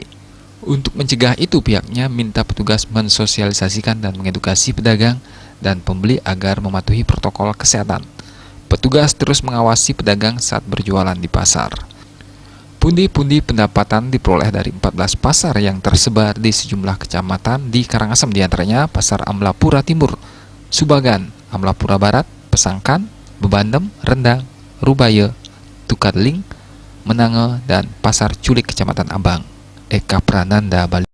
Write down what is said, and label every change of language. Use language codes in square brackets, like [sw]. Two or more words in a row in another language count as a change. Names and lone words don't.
[id] Untuk mencegah itu, pihaknya minta petugas mensosialisasikan dan mengedukasi pedagang dan pembeli agar mematuhi protokol kesehatan. Petugas terus mengawasi pedagang saat berjualan di pasar. Pundi-pundi pendapatan diperoleh dari 14 pasar yang tersebar di sejumlah kecamatan di Karangasem, diantaranya Pasar Amlapura Timur, Subagan, Amlapura Barat, Pesangkan, Bebandem, Rendang, Rubaya, Tukadling, Menange, dan Pasar Culik Kecamatan Abang. Eka Prananda, Bali.